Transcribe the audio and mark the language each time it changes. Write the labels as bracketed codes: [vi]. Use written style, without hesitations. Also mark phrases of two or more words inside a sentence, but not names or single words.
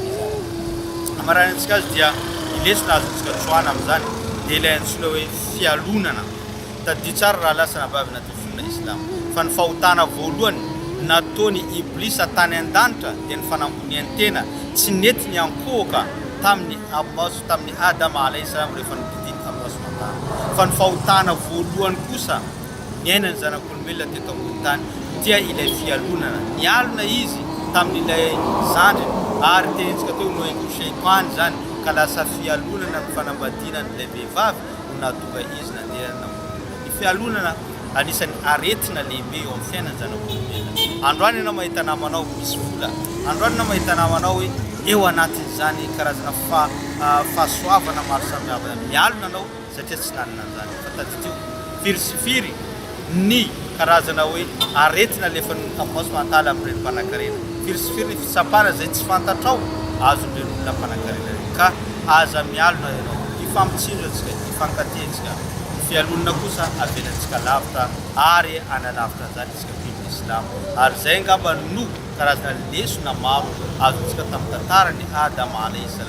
[mg] Amaranantsika azy dia ilesona azontsika tsoana amin'izany dia ilay antsoina hoe fialonana. Tadidio tsara raha lasa nabavy natao fonina Islama fa ny fahotana voalohany nataony Iblisa tany an-danitra dia ny fanamboniany tena tsy nety ny ankohoka tamin'ny Adama [ar] عليه السلام [mg] rehefa nodidiny [ar] الله سبحانه وتعالى. [mg] Fa ny fahotana voalohany kosa niainany zanak'olombelona teto ambony tany dia ilay fialonana. Nialona izy tamin'ilay zandriny ary tenentsika teo nohaingo sheitany zany ka lasa fialonana amin'ny fanambadinany ilay vehivavy no nahatonga izy nandehanana. Ny fialonana anisan'ny aretina lehibe eo amin'ny fiainany zanak'olombelona. Androany ianao mahita namanao misy vola, androany ianao mahita namanao hoe eo anatin'izany karazana fahasoavana maro samihafa. Mialona anao satria tsy nanana an'izany. Fa tadidio firy sy firy ny karazana hoe aretina lefa [ar] الله سبحانه وتعالى [mg] amin'ireny mpanan-karena. Firy sy firy ny fitsapana izay tsy fantatrao azon'ireny olona mpanan-karena. Ka aza mialona ianao, hifampitsinjo antsika, hifankatiantsika. Fialonana kosa avelantsika lavitra ary analavitra zany isika biby Islam. Ary zay angamba no karazana lesona maro azontsika tamin'ny tantarany Adama [ar] عليه السلام.